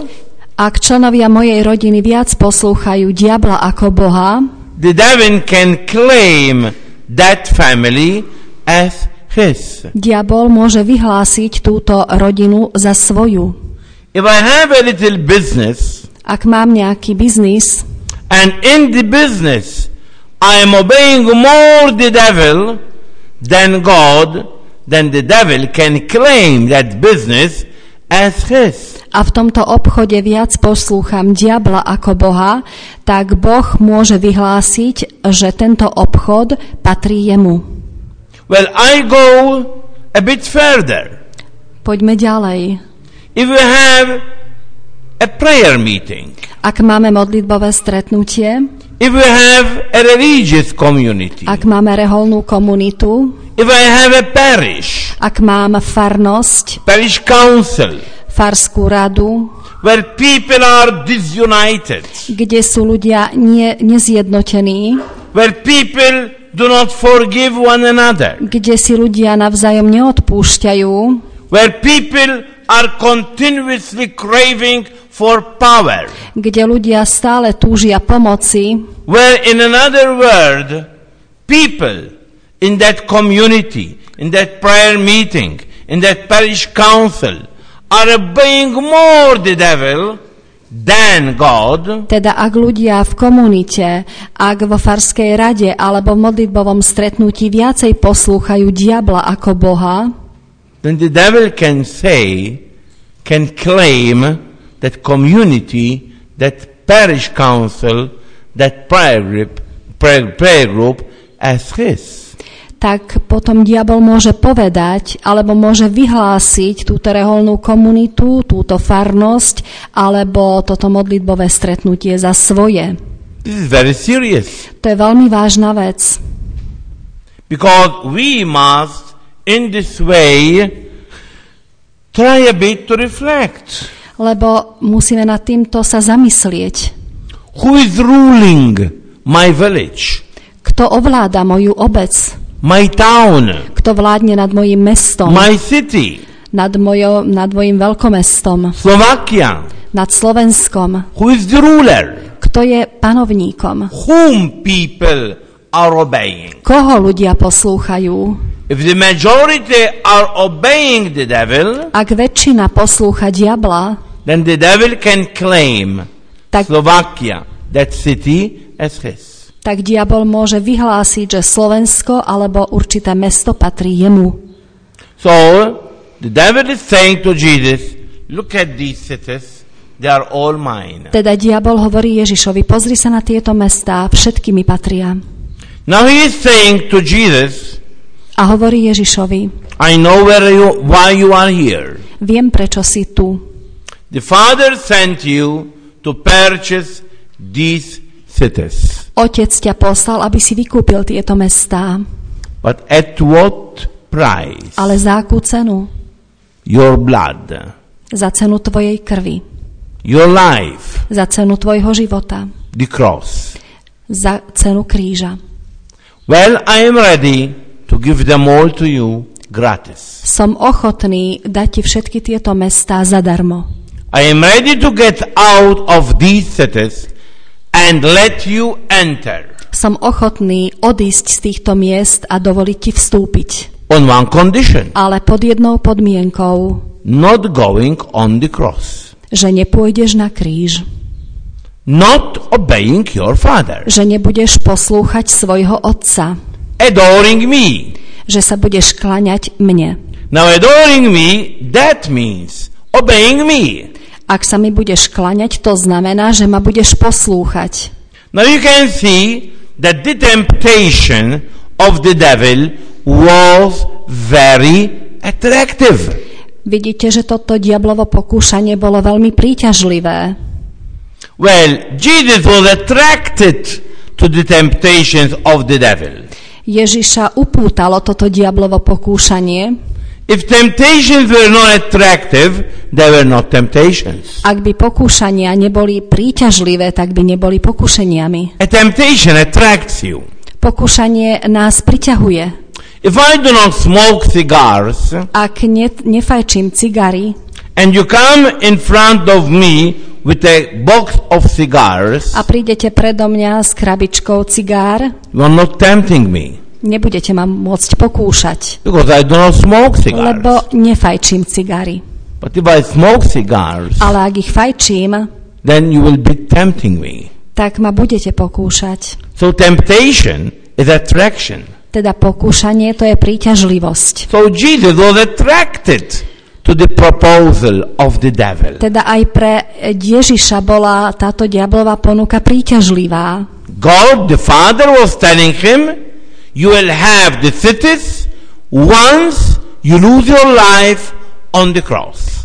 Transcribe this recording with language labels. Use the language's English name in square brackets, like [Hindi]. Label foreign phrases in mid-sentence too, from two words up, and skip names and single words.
[Slovak] ak členovia mojej rodiny viac poslúchajú diabla ako Boha, [English] the devil can claim that family as his. [Slovak] diabol môže vyhlásiť túto rodinu za svoju. [English] If I have a little business, [Slovak] Ak mám nejaký biznis [English] and in the business I am obeying more the devil than God, then the devil can claim that business as his. [Slovak] a v tomto obchode viac poslúcham diabla ako Boha, tak Boh môže vyhlásiť, že tento obchod patrí jemu. [English] Well, I go a bit further. [Slovak] Poďme ďalej. [English] If we have a prayer meeting, [Slovak] Ak máme modlitbové stretnutie, [English] if we have a religious community, [Slovak] ak máme reholnú komunitu, [English] if I have a parish, [Slovak] ak mám farnosť, [English] parish council, [Slovak] farskú radu, [English] where people are disunited, [Slovak] kde sú ľudia nezjednotení, [English] where people do not forgive one another, [Slovak] kde si ľudia navzájom neodpúšťajú, [English] where people are continuously craving for power, [Slovak] kde ľudia stále túžia pomoci, [English] where in another word, people in that community, in that prayer meeting, in that parish council are obeying more the devil than God, [Slovak] teda ak ľudia v komunite, ak vo farskej rade alebo v modlitbovom stretnutí viacej poslúchajú diabla ako Boha, [English] then the devil can claim that community, that parish council, that prayer group as his. [Slovak] tak potom diabol môže povedať, alebo môže vyhlásiť túto reholnú komunitu, túto farnosť, alebo toto modlitbové stretnutie za svoje. [English] This is very serious. [Slovak] To je veľmi vážna vec. [English] Because we must, in this way, try a bit to reflect. [Slovak] Lebo musíme nad týmto sa zamyslieť. [English] Who is ruling my village, [Slovak] Kto ovláda moju obec? [English] my town, [Slovak] Kto vládne nad mojím mestom? [English] my city, [Slovak] Nad mojím veľkomestom? [English] Slovakia? [Slovak] Nad Slovenskom? [English] Who is the ruler? [Slovak] Kto je panovníkom? [English] Whom people are obeying? [Slovak] Koho ľudia poslúchajú? [English] If the majority are obeying the devil, [Slovak] Ak väčšina poslúcha diabla, [English] then the devil can claim [Slovak] tak, [English] Slovakia, that city, as his. [Slovak] tak diabol môže vyhlásiť, že Slovensko alebo určité mesto patrí jemu. [English] So, the devil is saying to Jesus, look at these cities, they are all mine. [Slovak] Teda diabol hovorí Ježišovi, pozri sa na tieto mestá, všetky mi patria. [English] Now he is saying to Jesus, [Slovak] A hovorí Ježišovi, [English] I know why you are here. [Slovak] viem, prečo si tu. [English] The Father sent you to purchase these cities. [Slovak] Otec ťa poslal, aby si vykúpil tieto mestá. [English] But at what price? [Slovak] Ale za akú cenu? [English] Your blood, [Slovak] Za cenu tvojej krvi. [English] your life, [Slovak] Za cenu tvojho života. [English] the cross. [Slovak] Za cenu kríža. [English] Well, I am ready to give them all to you gratis. [Slovak] Som ochotný dať ti všetky tieto mestá zadarmo. [English] I am ready to get out of these cities and let you enter. [Slovak] Som ochotný odísť z týchto miest a dovoliť ti vstúpiť. [English] On one condition, [Slovak] Ale pod jednou podmienkou, [English] not going on the cross, [Slovak] že nepôjdeš na kríž. [English] not obeying your father, [Slovak] Že nebudeš poslúchať svojho otca. [English] adoring me. [Slovak] Že sa budeš kláňať mne. [English] Now adoring me, that means obeying me. [Slovak] Ak sa mi budeš kláňať, to znamená, že ma budeš poslúchať. [English] Now you can see that the temptation of the devil was very attractive. [Slovak] Vidíte, že toto diablovo pokúšanie bolo veľmi príťažlivé. [English] Well, Jesus was attracted to the temptations of the devil. [Slovak] Ježiša upútalo toto diablovo pokúšanie. [English] If temptations were not attractive, they were not temptations. [Slovak] Ak by pokúšania neboli príťažlivé, tak by neboli pokúšaniami. [English] A temptation attracts you. [Slovak] Pokúšanie nás priťahuje. [English] If I do not smoke cigars, [Slovak] Ak nefajčím cigary [English] and you come in front of me with a box of cigars, [Slovak] a prídete predo mňa s krabičkou cigár, [English] you are not tempting me. [Slovak] nebudete ma môcť pokúšať, [English] Because I do not smoke cigars. [Slovak] lebo nefajčím cigary. [English] But if I smoke cigars, [Slovak] Ale ak ich fajčím, [English] then you will be tempting me. [Slovak] tak ma budete pokúšať. [English] So temptation is attraction. [Slovak] Teda pokúšanie to je príťažlivosť. [English] So Jesus was attracted to the proposal of the devil. [Slovak] Teda aj pre Ježiša bola táto diablová ponuka príťažlivá. [English] God the Father was telling him, you will have the cities once you lose your life on the cross.